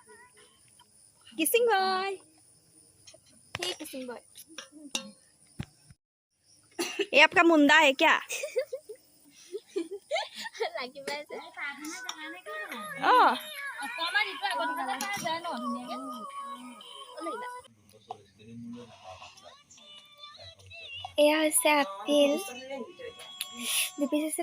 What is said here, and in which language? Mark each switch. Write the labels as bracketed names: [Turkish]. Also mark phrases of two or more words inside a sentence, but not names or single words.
[English] kissing boy [Hindi] সেই [English] kissing boy [Hindi] ये आपका मुंडा है क्या? [Assamese] লাগি পাইছে Oh, অকণমান ইটো আগত গ'লে খাই যায় ন ধুনীয়াকৈ লাগিবা এয়া হৈছে আপেল 2 পিচ আছে।